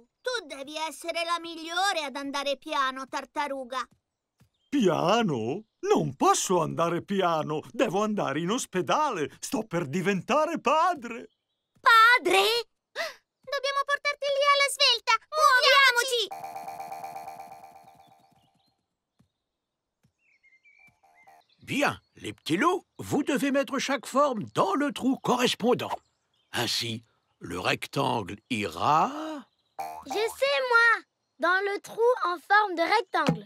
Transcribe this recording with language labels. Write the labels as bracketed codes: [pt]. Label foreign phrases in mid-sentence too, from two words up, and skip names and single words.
[it] Tu devi essere la migliore ad andare piano, tartaruga. Piano? Non posso andare piano. Devo andare in ospedale. Sto per diventare padre. Padre? Dobbiamo portarti lì alla svelta. Muoviamoci! [fr] Bien, les petits loups, vous devez mettre chaque forme dans le trou correspondant. Ainsi, le rectangle ira... Je sais, moi! Dans le trou en forme de rectangle.